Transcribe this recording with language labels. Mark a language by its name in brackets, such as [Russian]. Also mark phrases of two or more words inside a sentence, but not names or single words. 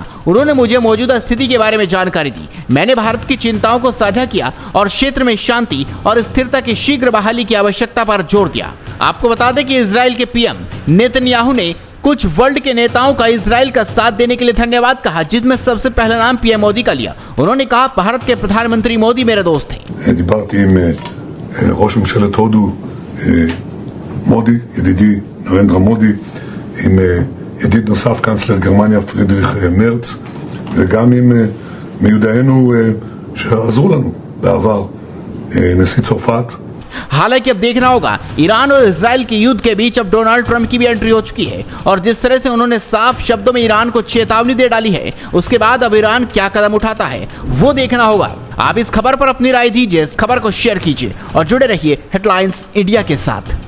[Hindi] उन्होंने मुझे मौजूदा स्थिति के बारे में जानकारी दी। मैंने भारत की चिंताओं को साझा किया और क्षेत्र में शांति और स्थिरता की शीघ्र बहाली की आवश्यकता पर जोर दिया। आपको बता दें कि इजराइल के पीएम नेतन्याहू ने कुछ वर्ल्ड के नेताओं का इजराइल का साथ देने के लिए धन्यवाद कहा, जिसमें सबसे पहला नाम पीएम मोदी का लिया। उन्होंने कहा, भारत के प्रधानमंत्री मोदी मेरे दोस्त हैं। [Hebrew] דיברתי עם ראש ממשלת הודו מודי, ידידי נרנדרה מודי, עם ידיד נוסף קאנצלר גרמניה פרידריך מרץ, וגם עם מיודענו שעזרו לנו בעבר, נשיא צרפת। [Hindi] हालांकि अब देखना होगा, ईरान और इजराइल के युद्ध के बीच अब डोनाल्ड ट्रंप की भी एंट्री हो चुकी है और जिस तरह से उन्होंने साफ शब्दों में ईरान को चेतावनी दे डाली है, उसके बाद अब ईरान क्या कदम उठाता है वो देखना होगा। आप इस खबर पर अपनी राय दीजिए, इस खबर को शेयर कीजिए और जुड़े रहिए हेडलाइंस इंडिया के साथ।